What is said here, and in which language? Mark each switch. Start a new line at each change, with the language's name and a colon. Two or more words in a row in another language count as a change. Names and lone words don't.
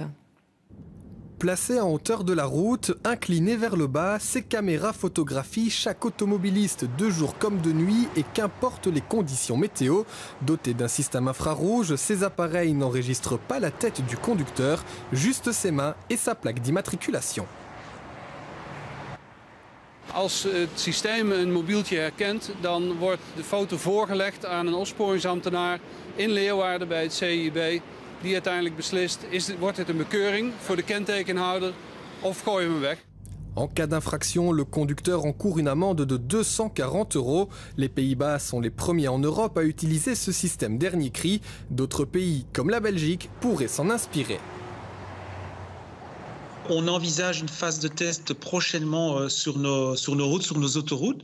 French: Placées en hauteur de la route, inclinées vers le bas, ces caméras photographient chaque automobiliste de jour comme de nuit et qu'importe les conditions météo. Dotés d'un système infrarouge, ces appareils n'enregistrent pas la tête du conducteur, juste ses mains et sa plaque d'immatriculation.
Dutch: Als het systeem een mobieltje herkent, dan wordt de foto voorgelegd aan een opsporingsambtenaar in Leeuwarden bij het CIB. Die uiteindelijk beslist, wordt het een bekeuring voor de kentekenhouder of gooien we hem weg.
French: En cas d'infraction, le conducteur encourt une amende de 240 €. Les Pays-Bas sont les premiers en Europe à utiliser ce système dernier cri. D'autres pays, comme la Belgique, pourraient s'en inspirer. On envisage une phase de test prochainement sur nos routes, sur nos autoroutes.